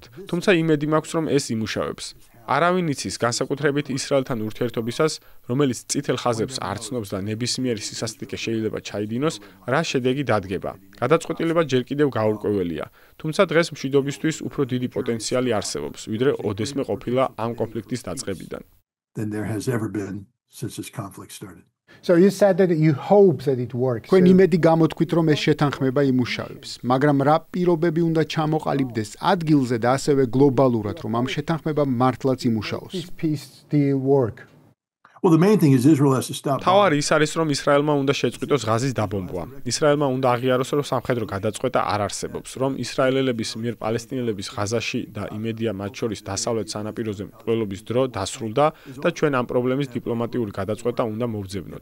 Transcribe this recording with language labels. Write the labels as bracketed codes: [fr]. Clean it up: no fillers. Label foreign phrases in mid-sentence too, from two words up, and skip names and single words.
[ka] თუმცა იმედი მაქვს, რომ ეს იმუშავებს. არავინ იცის განსაკუთრებით ისრაელთან ურთიერთობისას, რომელიც წითელ ხაზებს არ ცნობს და ნებისმიერი სისასტიკე შეიძლება ჩაიდინოს, რა შედეგი დადგება. გადაწყვეტილება ჯერ კიდევ გაურკვეველია, თუმცა დღეს მშვიდობისთვის უფრო დიდი პოტენციალი არსებობს, ვიდრე ოდესმე ყოფილა ამ კონფლიქტის დაწყებიდან. [en] So you said that you hope that it works. [ka] თქვენ იმედი გამოთქვით, რომ ეს შეთანხმება იმუშავებს, მაგრამ რა პირობები უნდა ჩამოყალიბდეს ადგილზე და ასევე გლობალურად, რომ ამ შეთანხმებამ მართლაც იმუშაოს? [en] This peace deal work. Well, the main thing is Israel has to stop. [ka] თავარი ის არის, რომ ისრაელმა უნდა შეწყვიტოს ღაზის დაბომბვა. ისრაელმა უნდა აღიაროს, რომ სამხედრო გადაწყვეტა არ არსებობს, რომ ისრაელელების მიერ პალესტინელების ღაზაში და იმედია მათ შორის დასავლეთ სანაპიროზე მკვლელობის დრო დასრულდა და ჩვენ ამ პრობლემის დიპლომატიური გადაწყვეტა უნდა მოვძებნოთ.